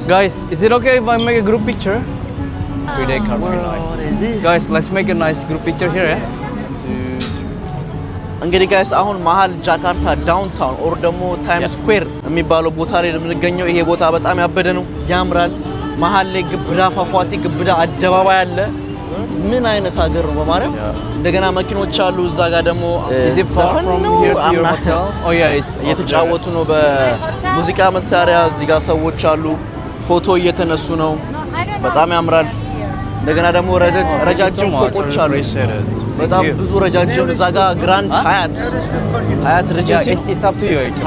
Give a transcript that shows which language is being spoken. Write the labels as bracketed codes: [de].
[en] Guys, is it okay if I make a group picture? 3-day carpet night. What is this? Guys, let's make a nice group picture here, eh? [am] እንግዲህ ጋይስ አሁን መሀል ጃካርታ ዳውንታውን ኦር ደግሞ ታይም ስኩዌር የሚባለው ቦታ ላይ የምንገኘው። ይሄ ቦታ በጣም ያበደ ነው፣ ያምራል። መሀል ላይ ግብዳ ፏፏቴ፣ ግብዳ አደባባይ አለ። ምን አይነት ሀገር ነው በማርያም። እንደገና መኪኖች አሉ። እዛ ጋር ደግሞ [en] Is it far from here to your hotel? Oh yeah, it's [am] እየተጫወቱ ነው በሙዚቃ መሳሪያ። እዚህ ጋር ሰዎች አሉ፣ ፎቶ እየተነሱ ነው። በጣም ያምራል። እንደገና ደግሞ ረጃጅም ፎቆች አሉ፣ በጣም ብዙ ረጃጅም። እዛ ጋር ግራንድ ሀያት ሬጀንሲ [en] it's up to you actually.